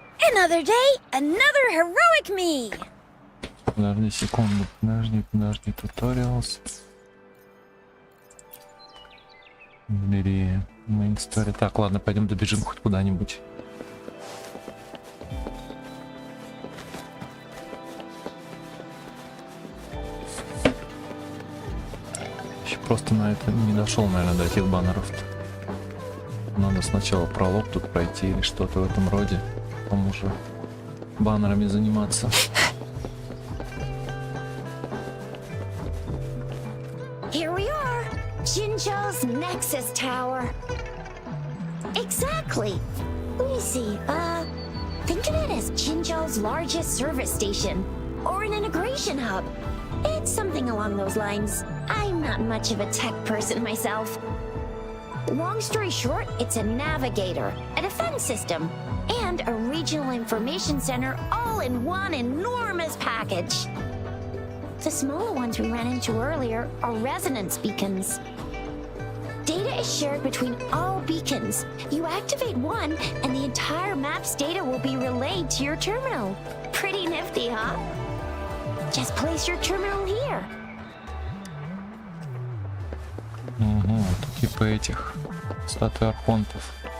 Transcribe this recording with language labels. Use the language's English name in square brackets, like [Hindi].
[English] Another day, another heroic me! [Russian] Подожди секунду, подожди, туториалс. [English] Мире, main story. [Russian] Так, ладно, пойдем добежим хоть куда-нибудь. Еще просто на это не дошел, наверное, до этих баннеров. Надо сначала пролог тут пройти или что-то в этом роде. Потом уже баннерами заниматься. [English] Here we are, Jinzhou's Nexus Tower. Exactly. Let me see. Think of it as Jinzhou's largest service station, or an integration hub. It's something along those lines. I'm not much of a tech person myself. Long story short, it's a navigator, a defense system, and a regional information center all in one enormous package. The smaller ones we ran into earlier are resonance beacons. Data is shared between all beacons. You activate one, and the entire map's data will be relayed to your terminal. Pretty nifty, huh? Just place your terminal here. [Russian] Угу, это типа этих статуй архонтов.